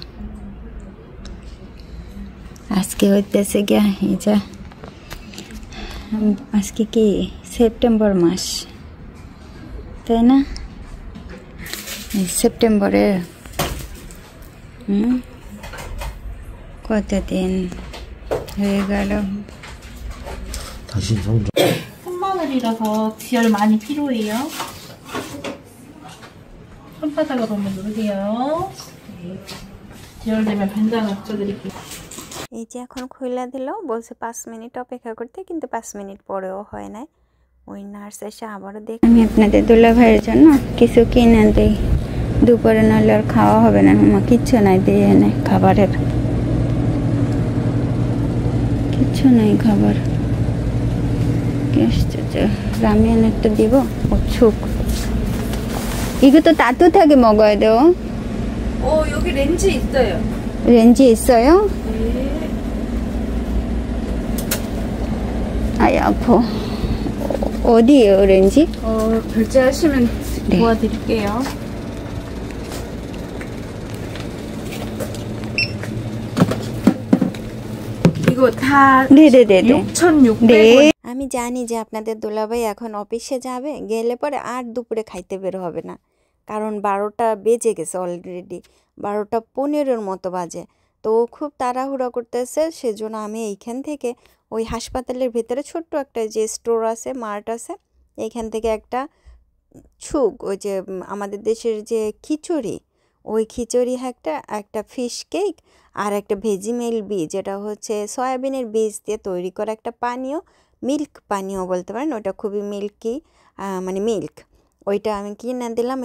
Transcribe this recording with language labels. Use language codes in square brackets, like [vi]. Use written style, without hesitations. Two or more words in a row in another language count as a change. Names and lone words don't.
[bn] আজকে হইতেছে গিয়া এই যে আজকে কি সেপ্টেম্বর মাস, তাই না? সেপ্টেম্বরের কতদিন হয়ে গেল? [ko] 다시 성적. 손마늘이라서 지혈 많이 필요해요. 손바닥으로 한번 누르세요. 네. 지혈되면 반장 합쳐드릴게요. [bn] এই যে এখন খুলে দিল, বলছে 5 মিনিট অপেক্ষা করতে, কিন্তু 5 মিনিট পরেও হয় না। ওই নার্স এসে আবারও দেখ। আমি আপনাদের দুলা ভাইয়ের জন্য কিছু কিনে দিই, দুপুরে নাহলে আর খাওয়া হবে না। মামা কিচ্ছু নাই দিয়ে এনে খাবারের, কিচ্ছু নাই খাবার। [ko] 라면 또 দিব 죽. 이것도 따뜻하게 먹어야 돼요. 여기 렌즈 있어요. 렌즈 있어요? 네. 아이 아파. 어디에요 렌즈? 결제하시면 네. 도와드릴게요. 이거 다 네네네네. 6,600원. 네. [bn] আমি জানি যে আপনাদের দুলাভাই এখন অফিসে যাবে, গেলে পরে আর দুপুরে খাইতে বের হবে না, কারণ 12টা বেজে গেছে অলরেডি, 12:15 মতো বাজে। তো ও খুব তাড়াহুড়া করতেছে, সেজন্য আমি এইখান থেকে ওই হাসপাতালের ভিতরে ছোট্ট একটা যে স্টোর আছে, মার্ট আছে, এইখান থেকে একটা ছুক, ওই যে আমাদের দেশের যে খিচুড়ি, ওই খিচুড়ি একটা [en] fish cake [bn] আর একটা ভেজিমেল বীজ, যেটা হচ্ছে সয়াবিনের বীজ দিয়ে তৈরি করা একটা পানীয়, মিল্ক পানীয় বলতে পারেন, ওটা খুবই মিল্কি, মানে মিল্ক, ওইটা আমি কিনে দিলাম।